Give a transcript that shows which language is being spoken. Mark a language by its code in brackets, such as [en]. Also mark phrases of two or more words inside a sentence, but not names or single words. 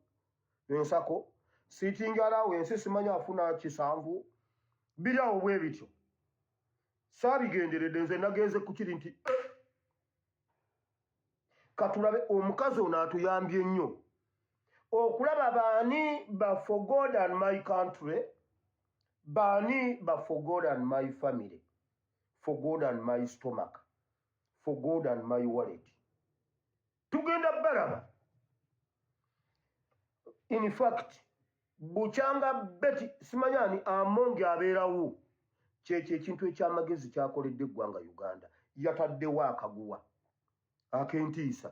[lg] Ensako [en] sitting allowance [lg] simanyi afuna 7. Biri awo bwe bityo. Saabigenderedde nze nagenze ku kiri nti katulabe omukazi ono atuyambye nnyo okulaba baani ba [en] for God and my country, [lg] baani ba [en] for God and my family, for God and my stomach, for God and my wallet. [lg] Tugenda balaba. [en] In fact, [lg] bukyanga beti simanyani amonge abeerawo kyekyo ekintu ekyamagezi kyakoledde eggwanga Uganda. Yataddewo akaguwa ak'entiisa.